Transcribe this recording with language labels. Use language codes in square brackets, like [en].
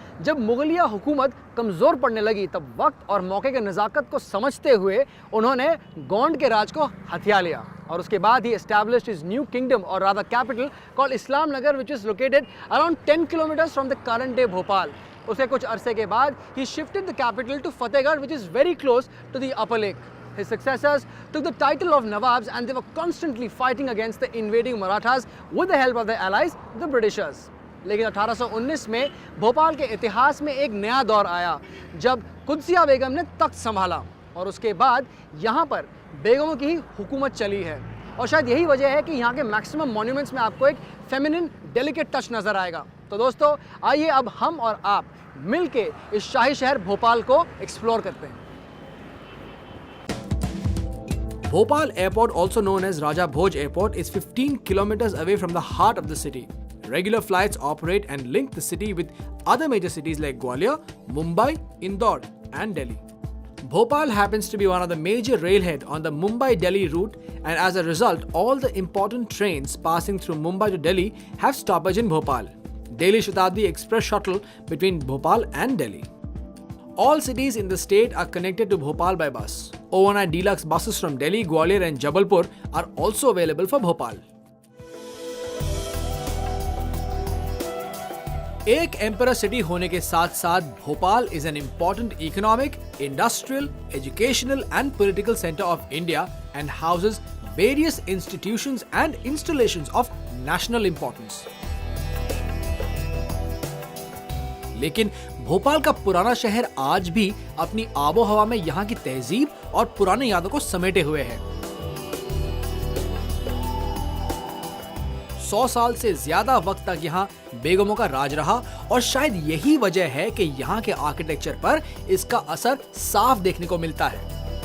[hi] जब मुगलिया हुकूमत कमज़ोर पड़ने लगी तब वक्त और मौके के नज़ाकत को समझते हुए उन्होंने गोंड के राज को हथिया लिया और उसके बाद ही [en] Established his new kingdom और rather capital called Islamnagar, which is located around 10 kilometres from the current day Bhopal. [hi] उसके कुछ अरसे के बाद ही [en] Shifted the capital to Fatehgarh, which is very close to the upper lake. His successors took the title of Nawabs and they were constantly fighting against the invading Marathas with the help of their allies, the Britishers. [hi] लेकिन 1819 में भोपाल के इतिहास में एक नया दौर आया जब कुद्सिया बेगम ने तख्त संभाला और उसके बाद यहाँ पर बेगमों की ही हुकूमत चली है। और शायद यही वजह है कि यहाँ के मैक्सिमम मॉन्यूमेंट्स में आपको एक फेमिनिन डेलिकेट टच नज़र आएगा। तो दोस्तों, आइए अब हम और आप मिलके इस शाही शहर भोपाल को एक्सप्लोर करते हैं। [en] Bhopal Airport, also known as Raja Bhoj Airport, is 15 kilometers away from the heart of the city. Regular flights operate and link the city with other major cities like Gwalior, Mumbai, Indore, and Delhi. Bhopal happens to be one of the major railhead on the Mumbai-Delhi route, and as a result, all the important trains passing through Mumbai to Delhi have stoppage in Bhopal. Delhi Shatabdi Express shuttle between Bhopal and Delhi. All cities in the state are connected to Bhopal by bus. Overnight deluxe buses from Delhi, Gwalior and Jabalpur are also available for Bhopal. [hi] एक empire city होने के साथ साथ [en] Bhopal is an important economic, industrial, educational and political center of India and houses various institutions and installations of national importance. [hi] लेकिन भोपाल का पुराना शहर आज भी अपनी आबो हवा में यहाँ की तहजीब और पुरानी यादों को समेटे हुए है। 100 साल से ज्यादा वक्त तक यहाँ बेगमों का राज रहा और शायद यही वजह है कि यहाँ के आर्किटेक्चर पर इसका असर साफ देखने को मिलता है।